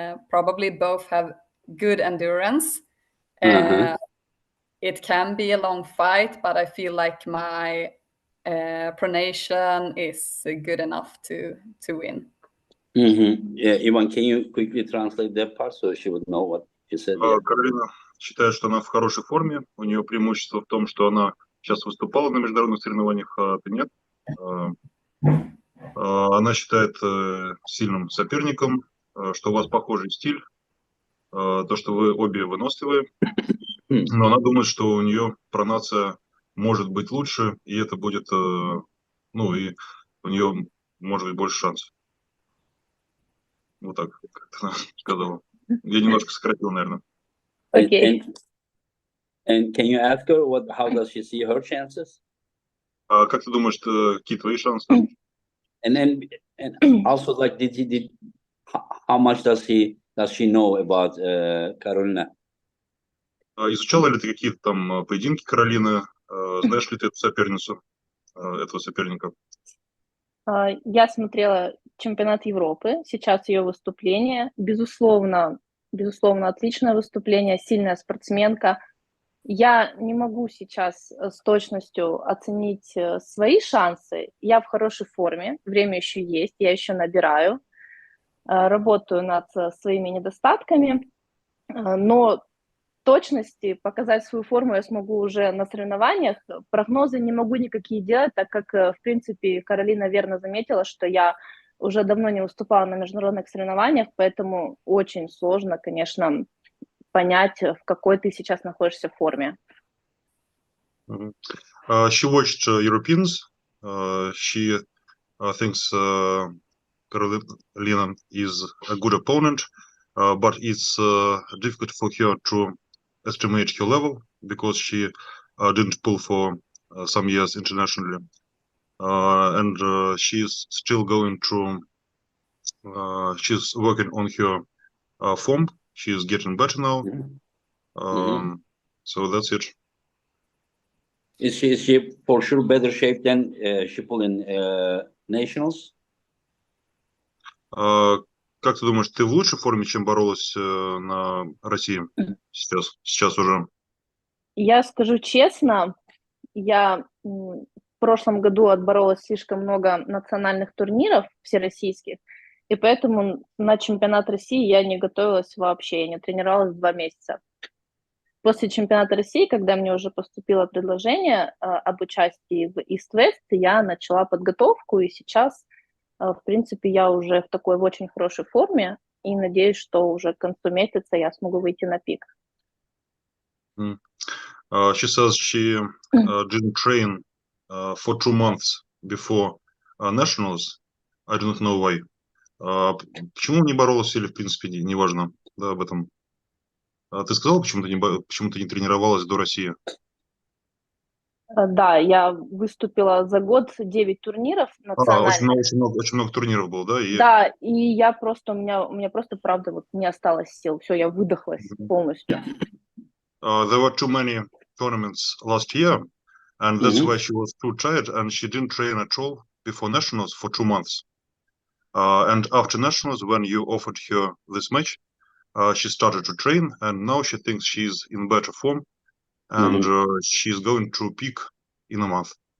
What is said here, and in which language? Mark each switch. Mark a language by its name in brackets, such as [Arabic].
[English] Probably both have good endurance. It can be a long fight, but I feel like my pronation is good enough to win. Yeah, Ivan, can you quickly translate that part so she would know what you said? [Russian] Каролина считает, что она в хорошей форме. У нее преимущество в том, что она сейчас выступала на международных соревнованиях, а ты нет. Она считает сильным соперником, что у вас похожий стиль, то, что вы обе выносливые, но она думает, что у нее пронация может быть лучше, и это будет, ну, и у нее может быть больше шансов. Вот так, как она сказала. Я немножко сократил, наверное. Окей. [English] And can you ask her how does she see her chances? [Russian] А как ты думаешь, какие твои шансы? [English] And then and also like how much does she know about Carolina? [Russian] Изучала ли ты какие-то там поединки Каролины? Знаешь ли ты эту соперницу, этого соперника? Я смотрела чемпионат Европы, сейчас ее выступление. Безусловно, отличное выступление, сильная спортсменка. Я не могу сейчас с точностью оценить свои шансы. Я в хорошей форме, время еще есть, я еще набираю, работаю над своими недостатками, но точности показать свою форму я смогу уже на соревнованиях. Прогнозы не могу никакие делать, так как, в принципе, Каролина верно заметила, что я уже давно не выступала на международных соревнованиях, поэтому очень сложно, конечно, понять, в какой ты сейчас находишься форме. [English] She watched Europeans. She thinks Carolina is a good opponent, but it's difficult for her to estimate her level because she didn't pull for some years internationally. And she's still going to, she's working on her form. She's getting better now. So that's it. Is she for sure better shape than she pulled in nationals? [Russian] Как ты думаешь, ты в лучшей форме, чем боролась на России сейчас уже? Я скажу честно, я в прошлом году отборолась слишком много национальных турниров всероссийских, и поэтому на чемпионат России я не готовилась вообще, я не тренировалась 2 месяца. После чемпионата России, когда мне уже поступило предложение об участии в East-West, я начала подготовку, и сейчас, в принципе, я уже в очень хорошей форме, и надеюсь, что уже к концу месяца я смогу выйти на пик. [English] She says she didn't train for 2 months before nationals. I don't know why. [Russian] Почему не боролась или, в принципе, неважно, да, об этом. Ты сказал, почему ты не тренировалась до России? Да, я выступила за год 9 турниров национальных. Очень много турниров было, да? Да, и я просто, у меня просто, правда, не осталось сил. Все, я выдохлась полностью. [English] There were too many tournaments last year, and that's why she was too tired, and she didn't train at all before nationals for 2 months. And after nationals, when you offered her this match, she started to train, and now she thinks she's in better form, and she's going to peak in a month.